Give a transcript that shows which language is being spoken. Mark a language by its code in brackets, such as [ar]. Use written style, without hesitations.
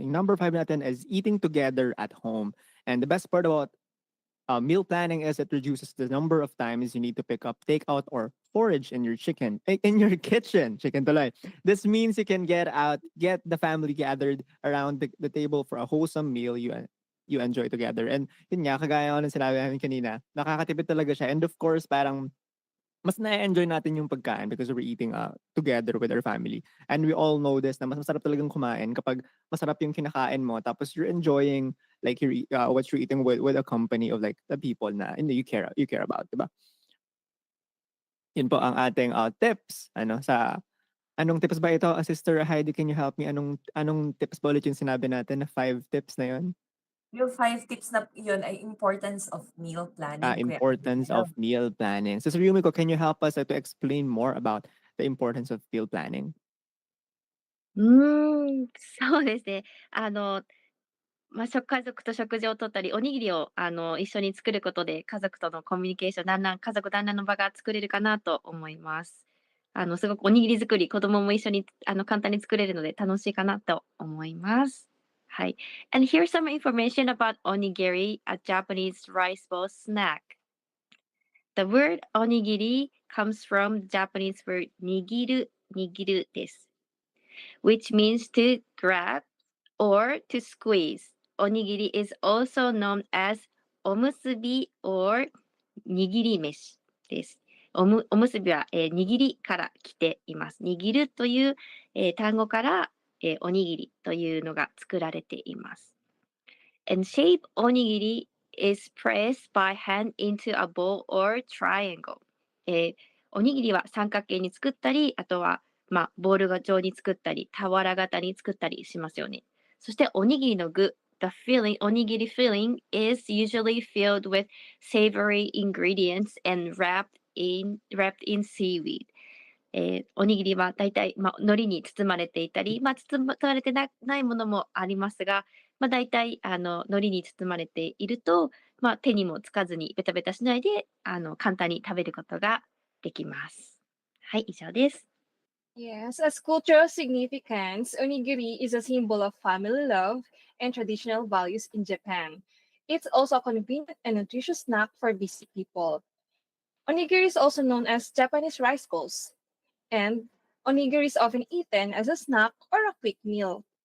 [en] Yung number 5 natin is eating together at home. And the best part about meal planning is it reduces the number of times you need to pick up takeout or forage in your in your kitchen. [tl] Chicken tuloy. [en] This means you can get the family gathered around the table for a wholesome meal you enjoy together. [tl] And yun nga, kagaya ko ng sinabi namin kanina, nakakatipid talaga siya. [en] And of course, [tl] parang mas na-enjoy natin yung pagkain [en] because we're eating together with our family. And we all know this [tl] na mas masarap talagang kumain kapag masarap yung kinakain mo tapos [en] you're enjoying like what you're eating with a company of like the people na you care about, diba? [tl] Yun po ang ating tips sa anong tips ba ito? [en] Sister Heidi, can you help me? [tl] Anong tips ba ulit yung sinabi natin na 5 tips na yun? Yung 5 tips na yun ay [en] importance of meal planning, [tl] Kuya [en] Importance of Adel. meal planning. Sister Yumiko, can you help us to explain more about the importance of meal planning? [ja] そうですね。家族と食事をとったり、おにぎりを一緒に作ることで、家族とのコミュニケーション、家族団らんの場が作れるかなと思います。すごくおにぎり作り、子供も一緒に簡単に作れるので楽しいかなと思います。はい。 [en] And here's some information about onigiri, a Japanese rice bowl snack. The word onigiri comes from the Japanese word nigiru です。 which means to grab or to squeeze. Onigiri is also known as omusubi or [ja] 握り飯です。おむすびは、握りから来ています。握るという、単語から、おにぎりというのが作られています。 [en] And shape onigiri is pressed by hand into a bowl or triangle. [ja] おにぎりは三角形に作ったり、あとはボール状に作ったり、俵型に作ったりしますよね。そしておにぎりの具、 [en] the filling, おにぎり filling is usually filled with savory ingredients and wrapped in seaweed. [ja] おにぎりは大体、海苔に包まれていたり、包まれてないものもありますが、大体海苔に包まれていると、手にもつかずにベタベタしないで簡単に食べることができます。はい、以上です。 [en] Yes, as cultural significance, onigiri is a symbol of family love and traditional values in Japan. It's also a convenient and nutritious snack for busy people. Onigiri is also known as Japanese rice balls, and onigiri is often eaten as a snack or a quick meal.